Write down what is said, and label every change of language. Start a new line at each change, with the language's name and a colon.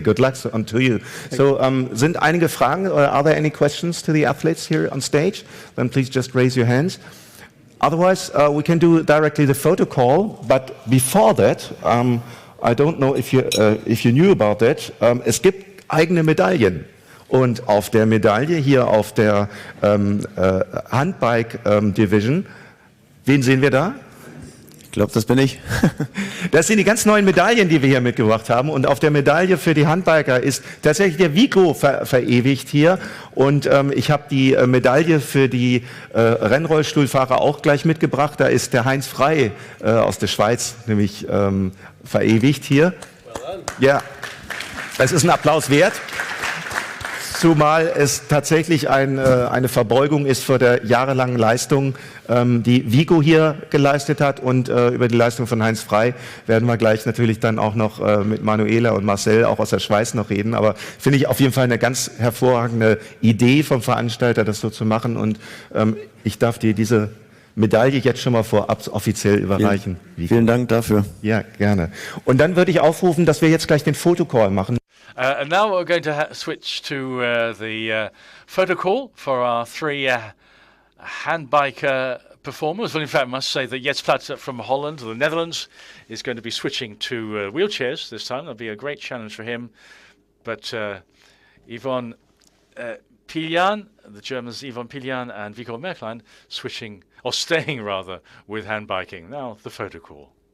English: Good luck to you.
German: So, sind einige Fragen?
English: Or are there any questions to the athletes here on stage? Then please just raise your hands. Otherwise, we can do directly the photo call. But before that, I don't know if you knew about that.
German: Es gibt eigene Medaillen. Und auf der Medaille hier auf der Handbike Division, wen sehen wir da? Ich glaube, das bin ich. Das sind die ganz neuen Medaillen, die wir hier mitgebracht haben. Und auf der Medaille für die Handbiker ist tatsächlich der Vico verewigt hier. Und ich habe die Medaille für die Rennrollstuhlfahrer auch gleich mitgebracht. Da ist der Heinz Frey aus der Schweiz nämlich verewigt hier. Ja, das ist ein Applaus wert. Zumal es tatsächlich eine Verbeugung ist vor der jahrelangen Leistung, die Vico hier geleistet hat, und über die Leistung von Heinz Frey werden wir gleich natürlich dann auch noch mit Manuela und Marcel auch aus der Schweiz noch reden, aber finde ich auf jeden Fall eine ganz hervorragende Idee vom Veranstalter, das so zu machen, und ich darf dir diese Medaille jetzt schon mal vorab offiziell überreichen. Vielen Dank dafür. Ja, gerne. Und dann würde ich aufrufen, dass wir jetzt gleich den Photocall machen.
English: And now we're going to switch to the photo call for our three handbiker performers. Well, in fact, I must say that Jetze Plat from Holland, the Netherlands, is going to be switching to wheelchairs this time. That'll be a great challenge for him. But Yvonne Pilian, the Germans Yvonne Pilian and Viggo Merklein, switching, or staying rather, with hand biking. Now, the Photocall.